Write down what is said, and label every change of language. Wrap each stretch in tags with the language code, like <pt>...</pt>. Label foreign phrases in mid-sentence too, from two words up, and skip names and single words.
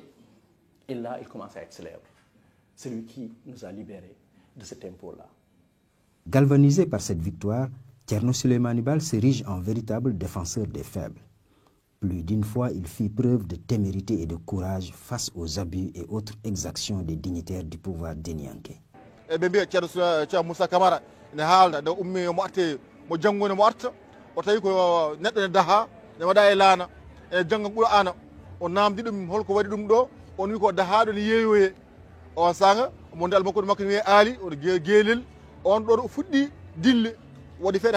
<fr>Et là, il commence à être célèbre. C'est lui qui nous a libérés de cet impôt-là. Galvanisé par cette victoire, Thierno Souleymane Baal s'érige en véritable défenseur des faibles. Plus d'une fois, il fit preuve de témérité et de courage face aux abus et autres exactions des dignitaires du pouvoir dénianké.</fr> <ff>ɓe mbiya ceerno Moussa Camara ne haalda nde ummi mo arte mo janngone mo arta o tawi ko neɗɗo ne daha ne waɗa e laana ene jannga ɓuura ana o namdi ɗum holko waɗi ɗum ɗo on wi ko dahaɗo ne yeeyoye on sanga mo dal makko makko ne wiye aali oɗo geelel on ɗon o fuɗɗi dille waɗi feere</ff>